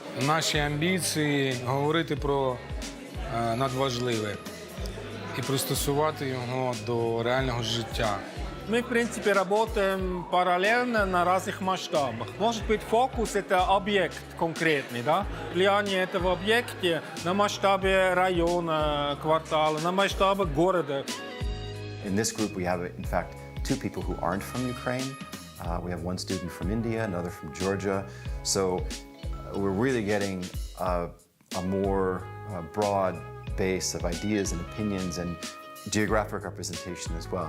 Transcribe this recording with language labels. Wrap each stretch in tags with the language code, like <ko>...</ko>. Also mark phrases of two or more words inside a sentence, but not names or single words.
<uk>наші амбіції говорити про надважливе і пристосувати його до реального життя.</uk> <ru>Мы, в принципе, работаем параллельно на разных масштабах. Может быть, фокус – это объект конкретный, да? Влияние этого объекта на масштабе района, квартала, на масштабе города.</ru> <en>In this group, we have, in fact, 2 people who aren't from Ukraine. We have 1 student from India, another from Georgia. So we're really getting a more broad base of ideas and opinions and geographic representation as well.</en>